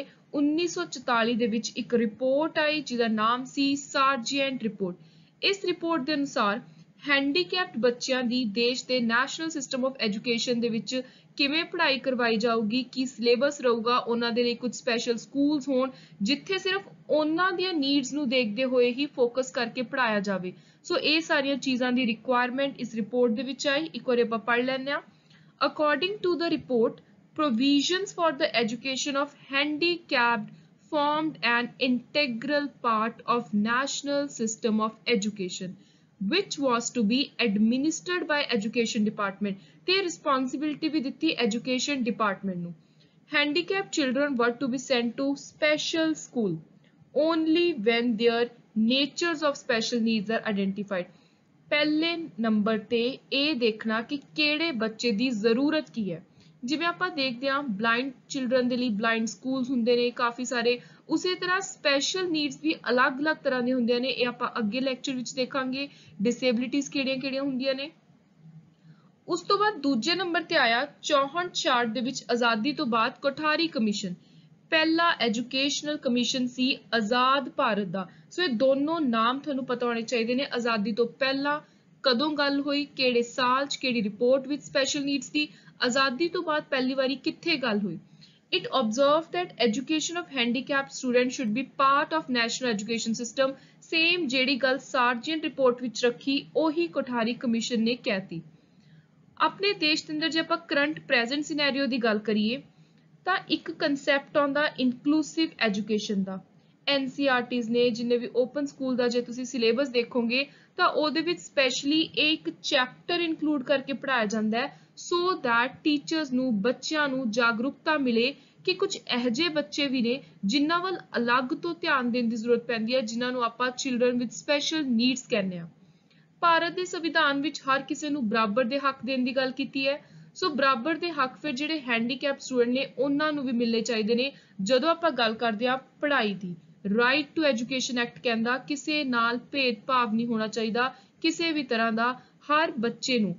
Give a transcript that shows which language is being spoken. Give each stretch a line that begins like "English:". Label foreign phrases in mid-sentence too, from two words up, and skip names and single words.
Punjabi: 1944 ਦੇ ਵਿੱਚ ਇੱਕ ਰਿਪੋਰਟ ਆਈ ਜਿਹਦਾ ਨਾਮ ਸੀ ਸਾਰਜੈਂਟ ਰਿਪੋਰਟ ਇਸ ਰਿਪੋਰਟ ਦੇ ਅਨੁਸਾਰ ਹੈਂਡੀਕੈਪਡ ਬੱਚਿਆਂ ਦੀ ਦੇਸ਼ ਦੇ
English: national system of education
Punjabi: ਦੇ ਵਿੱਚ ਕਿਵੇਂ ਪੜ੍ਹਾਈ ਕਰਵਾਈ ਜਾਊਗੀ ਕੀ ਸਿਲੇਬਸ ਰਹੂਗਾ ਉਹਨਾਂ ਦੇ ਲਈ ਕੁਝ
English: special schools
Punjabi: ਹੋਣ ਜਿੱਥੇ ਸਿਰਫ ਉਹਨਾਂ ਦੀਆਂ ਨੀਡਸ ਨੂੰ ਦੇਖਦੇ ਹੋਏ ਹੀ ਫੋਕਸ ਕਰਕੇ ਪੜ੍ਹਾਇਆ ਜਾਵੇ ਸੋ ਇਹ ਸਾਰੀਆਂ ਚੀਜ਼ਾਂ ਦੀ ਰਿਕੁਆਇਰਮੈਂਟ ਇਸ ਰਿਪੋਰਟ ਦੇ ਵਿੱਚ ਆਈ ਇੱਕ ਵਾਰ ਆਪਾਂ ਪੜ੍ਹ ਲੈਂਦੇ ਹਾਂ
English: According to the report, provisions for the education of handicapped formed an integral part of national system of education, which was to be administered by Education Department. The responsibility
Punjabi: ਭੀ ਦਿੱਤੀ
English: Education Department ਨੂੰ. Handicapped children were to be sent to special school only when their natures of special needs are identified.
Punjabi: ਪਹਿਲੇ ਨੰਬਰ ਤੇ ਇਹ ਦੇਖਣਾ ਕਿ ਕਿਹੜੇ ਬੱਚੇ ਦੀ ਜ਼ਰੂਰਤ ਕੀ ਹੈ ਜਿਵੇਂ ਆਪਾਂ ਦੇਖਦੇ ਹਾਂ
English: blind children
Punjabi: ਦੇ ਲਈ
English: blind schools
Punjabi: ਹੁੰਦੇ ਨੇ ਕਾਫੀ ਸਾਰੇ ਉਸੇ ਤਰ੍ਹਾਂ
English: special needs
Punjabi: ਵੀ ਅਲੱਗ-ਅਲੱਗ ਤਰ੍ਹਾਂ ਦੇ ਹੁੰਦੇ ਨੇ ਇਹ ਆਪਾਂ ਅੱਗੇ ਲੈਕਚਰ ਵਿੱਚ ਦੇਖਾਂਗੇ ਡਿਸੇਬਿਲਿਟੀਜ਼ ਕਿਹੜੀਆਂ-ਕਿਹੜੀਆਂ ਹੁੰਦੀਆਂ ਨੇ ਉਸ ਤੋਂ ਬਾਅਦ ਦੂਜੇ ਨੰਬਰ ਤੇ ਆਇਆ 64 ਚਾਰਟ ਦੇ ਵਿੱਚ ਆਜ਼ਾਦੀ ਤੋਂ ਬਾਅਦ ਕੋਠਾਰੀ ਕਮਿਸ਼ਨ ਪਹਿਲਾ
English: educational commission
Punjabi: ਸੀ ਆਜ਼ਾਦ ਭਾਰਤ ਦਾ ਸੋ ਇਹ ਦੋਨੋਂ ਨਾਮ ਤੁਹਾਨੂੰ ਪਤਾ ਹੋਣੇ ਚਾਹੀਦੇ ਨੇ ਆਜ਼ਾਦੀ ਤੋਂ ਪਹਿਲਾਂ ਕਦੋਂ ਗੱਲ ਹੋਈ ਕਿਹੜੇ ਸਾਲ 'ਚ ਕਿਹੜੀ ਰਿਪੋਰਟ ਵਿੱਚ
English: special needs
Punjabi: ਦੀ ਆਜ਼ਾਦੀ ਤੋਂ ਬਾਅਦ ਪਹਿਲੀ ਵਾਰੀ ਕਿੱਥੇ ਗੱਲ ਹੋਈ
English: It observed that education of handicapped students should be part of national education system.
Punjabi: Same ਜਿਹੜੀ ਗੱਲ ਸਾਰਜੈਂਟ ਰਿਪੋਰਟ ਵਿੱਚ ਰੱਖੀ ਉਹੀ ਕੋਠਾਰੀ ਕਮਿਸ਼ਨ ਨੇ ਕਹਿਤੀ ਆਪਣੇ ਦੇਸ਼ ਦੇ ਅੰਦਰ ਜੇ ਆਪਾਂ
English: current present scenario
Punjabi: ਦੀ ਗੱਲ ਕਰੀਏ ਤਾਂ ਇੱਕ ਕਨਸੈਪਟ ਆਉਂਦਾ
English: inclusive education
Punjabi: ਦਾ NCERTs ਨੇ ਜਿੰਨੇ ਵੀ
English: open school
Punjabi: ਦਾ ਜੇ ਤੁਸੀਂ ਸਿਲੇਬਸ ਦੇਖੋਗੇ ਤਾਂ ਉਹਦੇ ਵਿੱਚ ਸਪੈਸ਼ਲੀ ਇਹ ਇੱਕ ਚੈਪਟਰ ਇਨਕਲੂਡ ਕਰਕੇ ਪੜ੍ਹਾਇਆ ਜਾਂਦਾ ਹੈ
English: so that teachers
Punjabi: ਨੂੰ ਬੱਚਿਆਂ ਨੂੰ ਜਾਗਰੂਕਤਾ ਮਿਲੇ ਕਿ ਕੁਝ ਇਹੋ ਬੱਚੇ ਵੀ ਨੇ ਜਿਨ੍ਹਾਂ ਵੱਲ ਅਲੱਗ ਤੋਂ ਧਿਆਨ ਦੇਣ ਦੀ ਜ਼ਰੂਰਤ ਪੈਂਦੀ ਹੈ ਜਿਨ੍ਹਾਂ ਨੂੰ ਆਪਾਂ
English: children with special needs
Punjabi: ਕਹਿੰਦੇ ਆ ਭਾਰਤ ਦੇ ਸੰਵਿਧਾਨ ਵਿੱਚ ਹਰ ਕਿਸੇ ਨੂੰ ਬਰਾਬਰ ਦੇ ਹੱਕ ਦੇਣ ਦੀ ਗੱਲ ਕੀਤੀ ਹੈ ਸੋ ਬਰਾਬਰ ਦੇ ਹੱਕ ਫਿਰ ਜਿਹੜੇ
English: handicap student
Punjabi: ਨੇ ਉਹਨਾਂ ਨੂੰ ਵੀ ਮਿਲਣੇ ਚਾਹੀਦੇ ਨੇ ਜਦੋਂ ਆਪਾਂ ਗੱਲ ਕਰਦੇ ਆ ਪੜ੍ਹਾਈ ਦੀ ਰਾਈਟ ਟੂ ਐਜੂਕੇਸ਼ਨ ਐਕਟ ਕਹਿੰਦਾ ਕਿਸੇ ਨਾਲ ਭੇਦਭਾਵ ਨਹੀਂ ਹੋਣਾ ਚਾਹੀਦਾ ਕਿਸੇ ਵੀ ਤਰ੍ਹਾਂ ਦਾ, ਹਰ ਬੱਚੇ ਨੂੰ।